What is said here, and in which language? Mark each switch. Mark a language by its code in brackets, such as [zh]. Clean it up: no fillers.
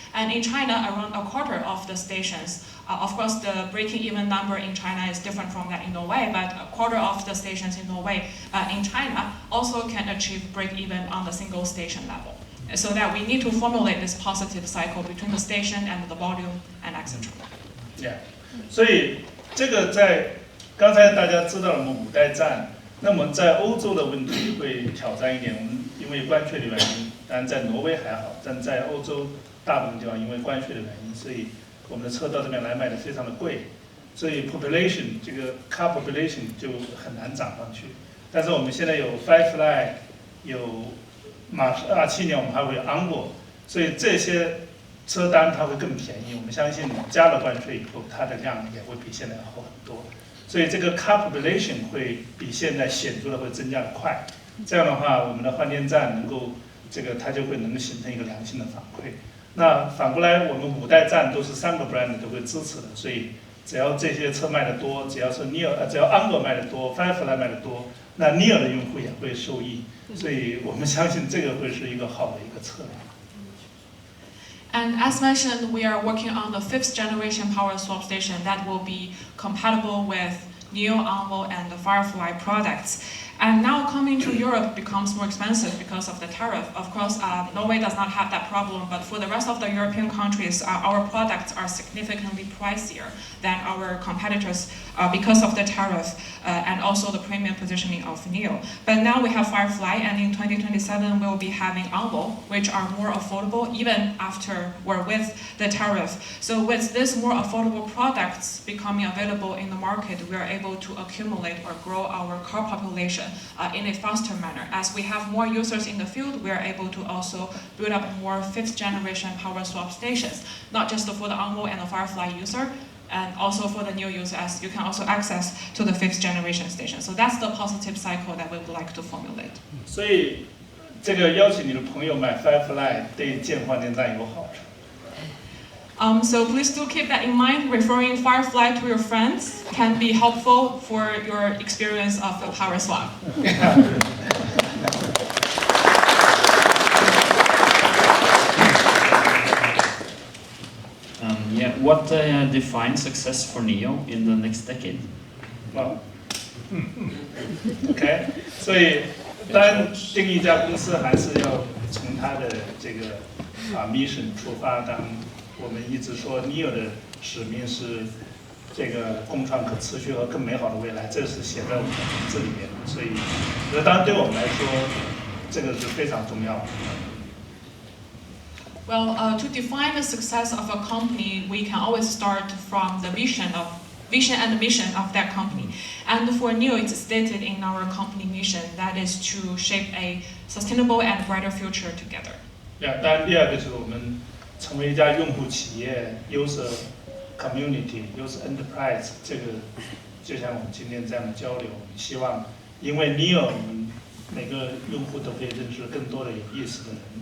[en] And in China, around a quarter of the stations, of course, the breaking even number in China is different from that in Norway, but a quarter of the stations in Norway, in China, also can achieve break even on the single station level. So that we need to formulate this positive cycle between the station and the volume and etc. Yeah. [zh] 所以这个在刚才大家知道了我们5代站，那么在欧洲的问题会挑战一点。我们因为关税的原因，当然在挪威还好，但在欧洲大部分地方因为关税的原因，所以我们的车到这边来卖的非常的贵，所以 population 这个 car population 就很难涨上去。但是我们现在有 Firefly， 有27年我们还会有 Ango， 所以这些车单它会更便宜。我们相信加了关税以后，它的量也会比现在好很多。所以这个 car population 会比现在显著的会增加的快。这样的话，我们的换电站能够它就会能形成一个良性的反馈。那反过来，我们5代站都是3个 brand 都会支持的，所以只要这些车卖得多，只要Ango 卖得多 ，Firefly 卖得多，那 NIO 的用户也会受益。所以我们相信这个会是一个好的一个策略。 [en] And as mentioned, we are working on the 5th generation power swap station that will be compatible with NIO, Ango, and the Firefly products. And now coming to Europe becomes more expensive because of the tariff. Of course, Norway does not have that problem, but for the rest of the European countries, our products are significantly pricier than our competitors because of the tariff and also the premium positioning of NIO. But now we have Firefly, and in 2027 we'll be having Onvo, which are more affordable even after or with the tariff. So with these more affordable products becoming available in the market, we are able to accumulate or grow our car population in a faster manner. As we have more users in the field, we are able to also build up more 5th generation power swap stations, not just for the Onvo and the Firefly user, and also for the new user, as you can also access to the 5th generation station. So that's the positive cycle that we would like to formulate. [zh] 所以这个邀请你的朋友买 Firefly 对建换电站有好处。 [en] So please do keep that in mind. Referring Firefly to your friends can be helpful for your experience of a power swap. Yeah, what defines success for NIO in the next decade? [zh] OK， 所以当然定义一家公司还是要从它的这个mission 出发。当我们一直说 NIO 的使命是这个共创可持续和更美好的未来，这是写在我们的名字里面的。所以，当然对我们来说，这个是非常重要的。 [en] Well, to define the success of a company, we can always start from the vision and mission of that company. And for NIO, it's stated in our company mission that is to shape a sustainable and brighter future together. [zh] 当然，第二个就是我们成为一家用户企业 user community、user enterprise，这个就像我们今天这样的交流，我们希望因为 NIO， 我们每个用户都可以认识更多的有意思的人。